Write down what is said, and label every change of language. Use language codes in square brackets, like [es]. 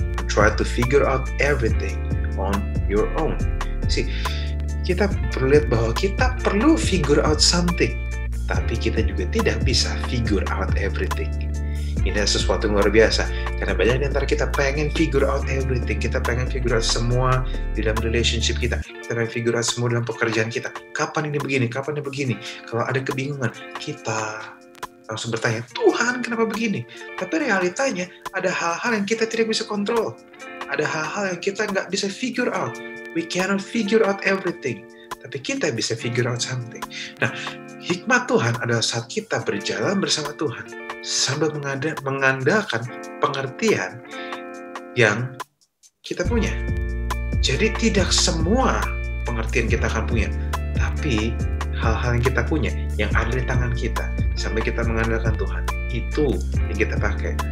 [en] Try to figure out everything on your own. [id] Kita perlu lihat bahwa kita perlu [en] figure out something. [id] Tapi kita juga tidak bisa [en] figure out everything. [id] Ini sesuatu yang luar biasa. Karena banyak di antara kita pengen [en] figure out everything. [id] Kita pengen [en] figure out [id] semua di dalam relationship kita. Kita pengen [en] figure out [id] semua dalam pekerjaan kita. Kapan ini begini? Kapan ini begini? Kalau ada kebingungan, kita langsung bertanya, Tuhan kenapa begini? Tapi realitanya ada hal-hal yang kita tidak bisa kontrol. Ada hal-hal yang kita nggak bisa [en] figure out. We cannot figure out everything. [id] Tapi kita bisa [en] figure out something. [id] Nah, hikmat Tuhan adalah saat kita berjalan bersama Tuhan sambil mengandalkan pengertian yang kita punya. Jadi tidak semua pengertian kita akan punya, tapi hal-hal yang kita punya, yang ada di tangan kita, sampai kita mengandalkan Tuhan, itu yang kita pakai.